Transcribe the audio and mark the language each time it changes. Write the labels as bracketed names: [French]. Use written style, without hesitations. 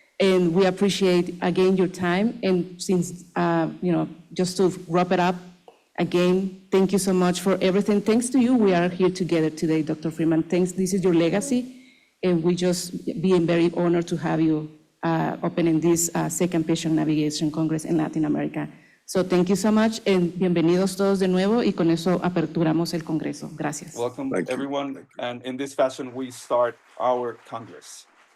[English] And we appreciate, again, your time. And since, just to wrap it up, again, thank you so much for everything. Thanks to you, we are here together today, Dr. Freeman. Thanks, this is your legacy. And we just being very honored to have you opening this second Patient Navigation Congress in Latin America. So thank you so much, and [Spanish] bienvenidos todos de nuevo, y con eso aperturamos el Congreso. Gracias. [English] Welcome, everyone. And in this fashion, we start our Congress.